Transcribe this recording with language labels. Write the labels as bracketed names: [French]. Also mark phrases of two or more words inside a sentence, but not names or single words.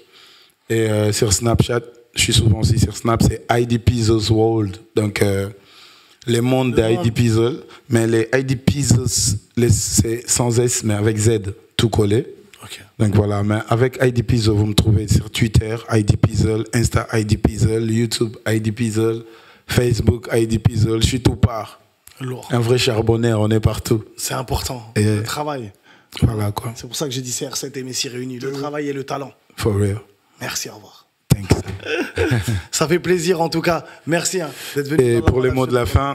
[French] Et sur Snapchat, je suis souvent aussi sur Snap, c'est ID Puzzles World. Donc, les mondes des ID Puzzles, mais les ID Puzzles, c'est sans S, mais avec Z, tout collé. Ok. Donc voilà, mais avec ID Pizzle, vous me trouvez sur Twitter, ID Pizzle, Insta ID Pizzle, YouTube ID Pizzle, Facebook ID Pizzle, je suis tout part. Lourd. Un vrai charbonneur, on est partout. C'est important, Et le travail. Voilà quoi. C'est pour ça que j'ai dit CR7 et Messi réunis, le travail et le talent. [English] For real. [French] Merci, au revoir. Thanks. Ça fait plaisir en tout cas. Merci d'être venu. Et pour les mots de la fin,